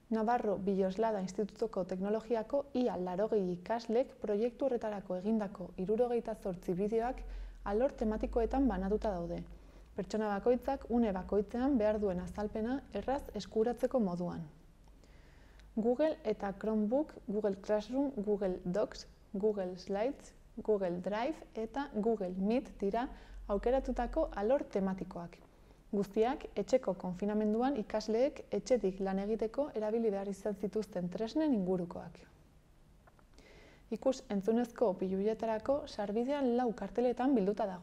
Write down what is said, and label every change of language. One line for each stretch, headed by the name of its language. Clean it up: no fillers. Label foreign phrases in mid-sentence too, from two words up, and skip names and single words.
Basque: Navarro Biloslada Institutuko Teknologiako ia 80 ikaslek proiektu horretarako egindako 78 bideoak alor tematikoetan banatuta daude. Pertsona bakoitzak une bakoitzean behar duen azalpena erraz eskuratzeko moduan. Google eta Chromebook, Google Classroom, Google Docs, Google Slides, Google Drive eta Google Meet dira aukeratutako alor tematikoak. Guztiak, etxeko konfinamenduan ikasleek etxetik lan egiteko erabili behar izan zituzten tresnen ingurukoak. Ikus entzunezko piluietarako sarbidean 4 karteletan bilduta dago.